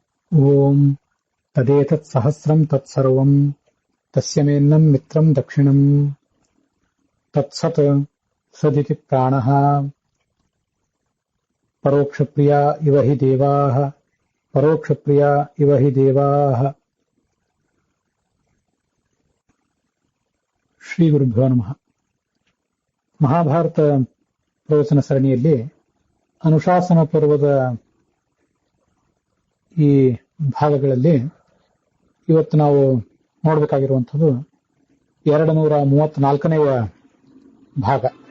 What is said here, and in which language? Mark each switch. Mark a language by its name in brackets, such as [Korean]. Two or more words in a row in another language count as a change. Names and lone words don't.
[Sanskrit] ಓಂ ತದೇತತ್ ಸಹಸ್ರಂ ತತ್ಸರ್ವಂ ತಸ್ಯ ಮೇನ್ನಂ ಮಿತ್ರಂ ದಕ್ಷಿಣಂ ತತ್ಸತ್ ಸದಿತಿ ಪ್ರಾಣಃ ಪರೋಕ್ಷಪ್ರಿಯ ಇವ ಹಿ ದೇವಾಃ ಪರೋಕ್ಷಪ್ರಿಯ ಇವ ಹಿ ದೇವಾಃ. ಶ್ರೀ ಗುರುಭ್ಯೋ ನಮಃ. [Kannada] ಮಹಾಭಾರತ ಪ್ರವಚನ ಸರಣಿಯಲ್ಲಿ ಅನುಶಾಸನ ಪರ್ವದ ಈ ಭಾಗಗಳಲ್ಲಿ ಇವತ್ತು ನಾವು ನೋಡಬೇಕಾಗಿರುವಂಥದ್ದು 234ನೇ ಭಾಗ.